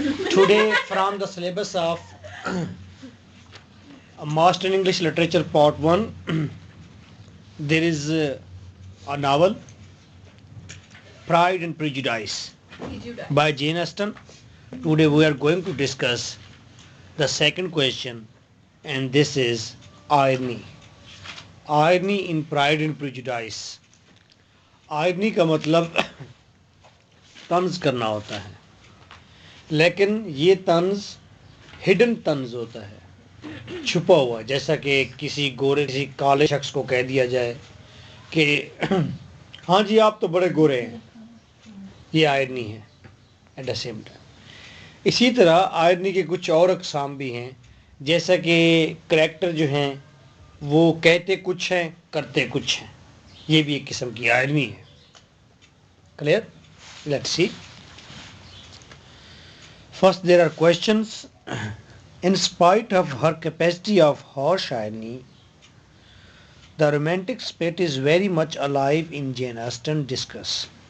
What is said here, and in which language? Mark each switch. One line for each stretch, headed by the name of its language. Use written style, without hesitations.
English: Today, from the syllabus of Master in English Literature Part 1, there is a novel, Pride and Prejudice, by Jane Austen. Today we are going to discuss the second question, and this is irony. Irony in Pride and Prejudice.
Urdu: Irony کا مطلب طنز کرنا ہوتا ہے، لیکن یہ طنز hidden طنز ہوتا ہے، چھپا ہوا، جیسا کہ کسی کالے شخص کو کہہ دیا جائے کہ ہاں جی آپ تو بڑے گورے ہیں، یہ آئرنی ہے ایٹ دا سیم ٹائم۔ اسی طرح آئرنی کے کچھ اور اقسام بھی ہیں، جیسا کہ کریکٹر جو ہیں وہ کہتے کچھ ہیں کرتے کچھ ہیں، یہ بھی ایک قسم کی آئرنی ہے۔ Clear? Let's see.
English: First, there are questions. In spite of her capacity of harsh irony, the romantic spirit is very much alive in Jane Austen discuss.